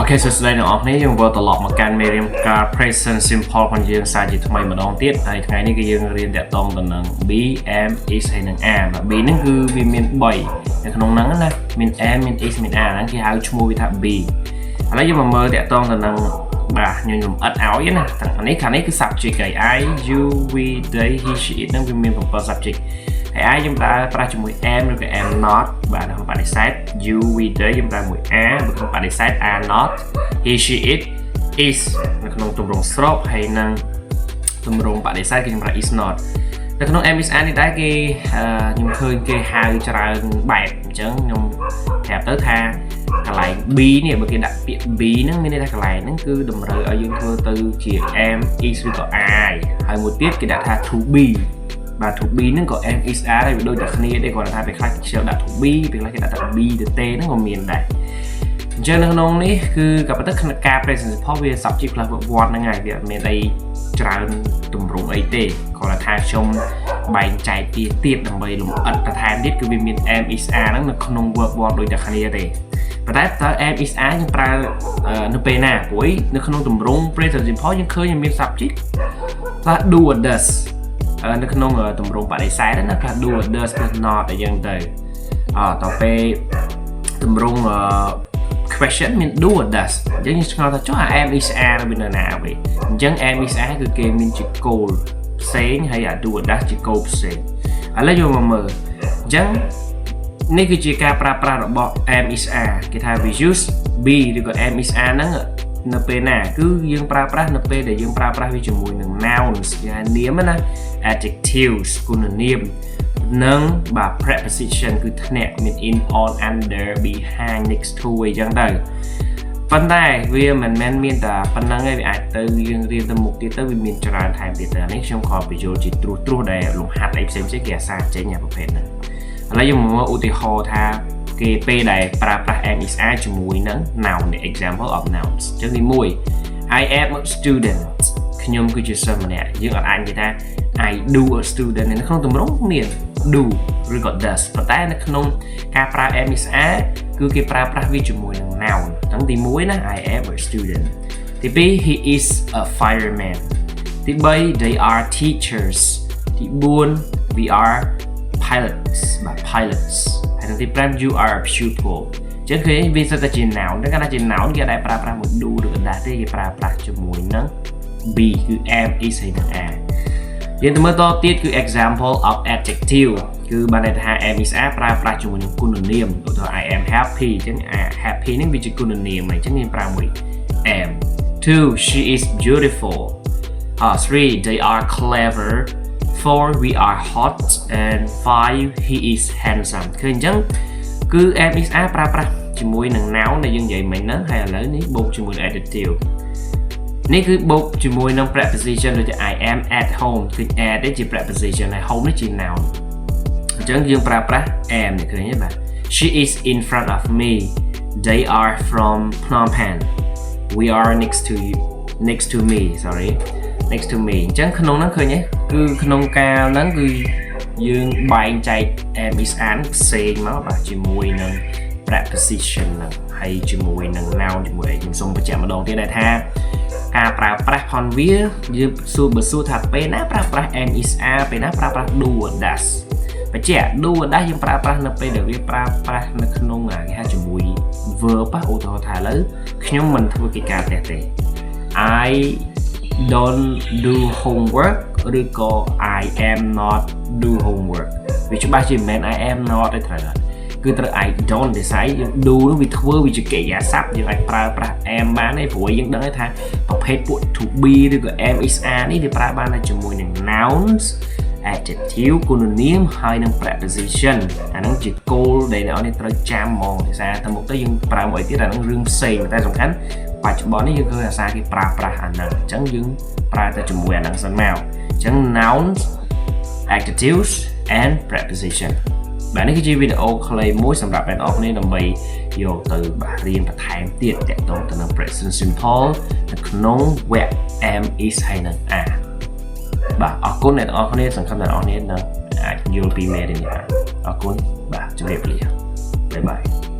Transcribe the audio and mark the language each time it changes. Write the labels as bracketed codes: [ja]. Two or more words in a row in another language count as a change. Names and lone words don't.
[en] Okay, so today [km] អ្នកនរគ្នាយើងវិលត្រឡប់មកកាន់មេរៀនការ [en] present simple [km] របស់យើងសាជាថ្មីម្ដងទៀតហើយថ្ងៃនេះគឺយើងរៀនតាក់ទងទៅនឹង [en] be am is [km] ហើយនឹង are បាទ be ហ្នឹងគឺវាមាន3នៅក្នុងហ្នឹងណាមាន am មាន is មាន are ហ្នឹងគេហៅឈ្មោះវាថា be ឥឡូវយើងមកមើលតាក់ទងទៅនឹងបាទខ្ញុំលំអិតឲ្យណាខាងនេះគឺ subject ហើយ [en] I you we they he she it [km] ហ្នឹងវាមាន7 subject ហើយ I យើងប្រើជាមួយ am ឬក៏ [en] am not [km] បាទក្នុងបដិសេធ [en] you we they [km] យើងប្រើមួយ are នៅក្នុងបដិសេធ [en] are not he she it is [km] នៅក្នុងទម្រង់ស្របហើយនឹងទម្រង់បដិសេធគេប្រើ is not នៅក្នុង [en] am is are [km] នេះដែរគេខ្ញុំឃើញគេហៅច្រើនបែបអញ្ចឹងខ្ញុំប្រាប់ទៅថាកន្លែង b នេះបើគេដាក់ពាក្យ b ហ្នឹងមានន័យថាកន្លែងហ្នឹងគឺតម្រូវឲ្យយើងធ្វើទៅជា [en] am is [km] ឬក៏ are ហើយមួយទៀតគេដាក់ថា [en] to be [km] បាទ [en] to be [km] ហ្នឹងក៏ [en] am is are [km] ដែរវាដូចតែគ្នាទេគាត់ថាពេលខ្លះគេចូលដាក់ [en] to be [km] ពេលខ្លះគេដាក់ថា be ទៅ ទេហ្នឹងក៏មានដែរអញ្ចឹងនៅក្នុងនេះគឺក៏ប៉ុន្តែការ [en] present simple [km] វា [en] subject plus verb [km] ហ្នឹងហើយវាអត់មានអី ច្រើនទម្រង់អីទេគាត់ថាខ្ញុំបែងចែកទៀតដើម្បីលម្អិតបន្ថែមទៀតគឺវាមាន [en] am is are [km] ហ្នឹងនៅក្នុង verb ដូចតែគ្នាទេប៉ុន្តែតើ [en] am is are [km] យើងប្រើនៅពេលណាព្រោះនៅក្នុងទម្រង់ [en] present simple [km] យើងឃើញមាន subject ថា [en] do or does [km] នៅក្នុងទម្រង់បដិសេធណាថា [en] do or does plus not [km] អីចឹងទៅតទៅពេលទម្រង់ question មាន [en] do or does [km] អញ្ចឹងយើងឆ្ងល់ថាចុះ [en] am is are [km] វានៅណាវិញអញ្ចឹង [en] am is are [km] គឺគេមានជា goal ផ្សេងហើយ [en] do or does [km] ជា goal ផ្សេងឥឡូវយើងមកមើលអញ្ចឹងនេះគឺជាការប្រើប្រាស់របស់ [en] am is are [km] គេថា [en] we use be [km] ឬក៏ [en] am is are [km] ហ្នឹងនៅពេលណាគឺយើងប្រើប្រាស់នៅពេលដែលយើងប្រើប្រាស់វាជាមួយនឹង nouns គេហៅនាមណា adjectives គុណនាមនិងបាទ preposition គឺធ្នាក់មាន [en] in on under behind next to [km] អីចឹងទៅប៉ុន្តែវាមិនមែនមានតែប៉ុណ្្នឹងទេវាអាចទៅយើងរៀនទៅមុខទៀតទៅវាមានច្រើនថែមទៀតទៅនេះខ្ញុំខំបញ្យល់ជាត្រួសដែលលំហាត់អីផ្សេង ៗគេអាសាចេញអាប្រភេទហ្នឹងឥឡូវយើងមកមើលឧទាហរណ៍ថាគេពេលដែលប្រើប្រាស់ [en] am is are [km] ជាមួយនឹង [en] noun example of nouns [km] អញ្ចឹងទី1 [en] I am a student [km] ខ្ញុំគឺជាសិស្សម្នាក់យើងអត់ អាចនិយាយថា [en] I do a student [km] នៅក្នុងទម្រង់មាន do ឬក៏ does ប៉ុន្តែនៅក្នុងការប្រើ [en] am is are [km] គឺគេប្រើប្រាស់វាជាមួយនឹង noun អញ្ចឹងទី [en] 1ណា I am a student ទី2 he is a fireman ទី3 they are teachers ទី4 we are pilots បាទ pilots ហើយ [km] ទី5 [en] you are a pupil [km] អញ្ចឹងគឺវាសិតតែជា noun តែកាលណាជា noun គេអាចប្រើប្រាស់មួយ do ឬក៏ does ទេគេប្រើប្រាស់ជាមួយនឹង be គឺ [en] am is [km] ហើយនឹង are យើងទៅមើលតទៀតគឺ [en] example of adjective [km] គឺបានន័យថា [en] am is are [km] ប្រើប្រាស់ជាមួយនឹងគុណនាមឧទាហរណ៍ [en] I am happy [km] អញ្ចឹង happy នេះវាជាគុណនាមហើយអញ្ចឹងយើងប្រើមួយ am [en] 2 she is beautiful 3 they are clever 4 we are hot and 5 he is handsome គឺអញ្ចឹង [km] គឺ [en] am is are [km] ប្រើប្រាស់ជាមួយនឹង noun ដែលយើងនិយាយមិញហ្នឹងហើយឥឡូវនេះបូកជាមួយនឹង adjective នេះគឺបូកជាមួយនឹង preposition ដូចជា [en] I am at home [km] គឺ at នេះជា preposition ហើយ home នេះជា noun អញ្ចឹងយើងប្រើប្រាស់ am នេះឃើញទេបាទ [en] she is in front of me they are from Phnom Penh we are next to me sorry next to me [km] អញ្ចឹងក្នុងហ្នឹងឃើញទេគឺក្នុងការហ្នឹងគឺយើងបែងចែក [en] am is are [km] ផ្សេងមកបាទជាមួយនឹង preposition ហ្នឹងហើយជាមួយនឹង noun ជាមួយខ្ញុំសូមបញ្ជាក់ម្ដងទៀតថាការប្រើប្រាស់ផនវាយើងបើសួរថាពេលណាប្រើប្រាស់ [en] am is are [km] ពេលណាប្រើប្រាស់ [en] do or does [km] បញ្ជាក់ [en] do or does [km] យើងប្រើប្រាស់នៅពេលដែលវាប្រើប្រាស់នៅក្នុងគេហៅជាមួយ verb ឧទាហរណ៍ថាឥឡូវខ្ញុំមិនធ្វើកិច្ចការផ្ទះទេ [en] I don't do homework [km] ឬក៏ [en] I am not do homework [km] វាច្បាស់ជា មិនមែន [en] I am not [km] ទេត្រូវគឺត្រូវ [en] I don't [km] ទេស្អីយើង do នោះវាធ្វើវាជាកិរិយាសព្ទយើងអាចប្រើប្រាស់ am បានទេព្រោះយើងដឹងថាប្រភេទពួក [en] to be [km] ឬក៏ [en] am is are [km] នេះវាប្រើបានតែជាមួយនឹង [en] nouns adjective [km] គុណនាមហើយនឹង preposition អាហ្នឹងជា goal ដែល អ្នកនរត្រូវចាំហ្មងភាសាទៅមុខទៅយើងប្រើមួយទៀតអាហ្នឹងរឿងផ្សេងតែសំខាន់ប ច្ចុប្បន្ននេះយើងឃើញភាសាគេប្រើប្រាស់អាហ្នឹងអញ្ចឹងយើងប្រើតែជាមួយអាហ្នឹងសិនមកអញ្ចឹង [en] nouns adjectives and preposition [km] បាទនេះគឺជាវីដេអូខ្លីមួយសម្រាប់អ្នកនរគ្នាដើម្បីយកទៅបាទរៀនបន្ថែមទៀតទាក់ទងទៅនឹង [en] present simple [km] នៅក្នុង [en] web am is [km] ហើយនឹង are បាទអរគុណអ្នកនរគ្នាសង្ឃឹមអ្នកនរគ្នានឹងអាចយល់ពីមេរៀននេះបានអរគុណបាទជម្រាបលាបាយបាយ